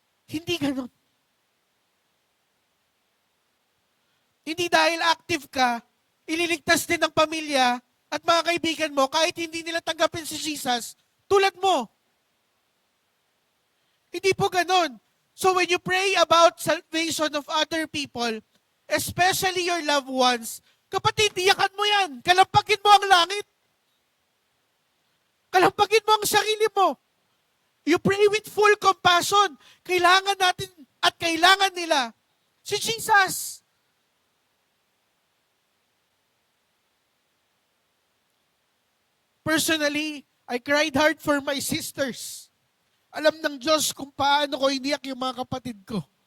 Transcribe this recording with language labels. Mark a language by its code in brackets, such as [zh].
[tl] Hindi ganun. Hindi dahil active ka, ililigtas din ng pamilya at mga kaibigan mo kahit hindi nila tanggapin si Jesus, tulad mo. Hindi po ganun. [en] So when you pray about salvation of other people, especially your loved ones, [tl] kapatid, iyakan mo yan. Kalampagin mo ang langit. Kalampagin mo ang sarili mo. [en] You pray with full compassion. [tl] Kailangan natin at kailangan nila si Jesus. [en] Personally, I cried hard for my sisters. [tl] Alam ng Diyos kung paano ko iniyak yung mga kapatid ko.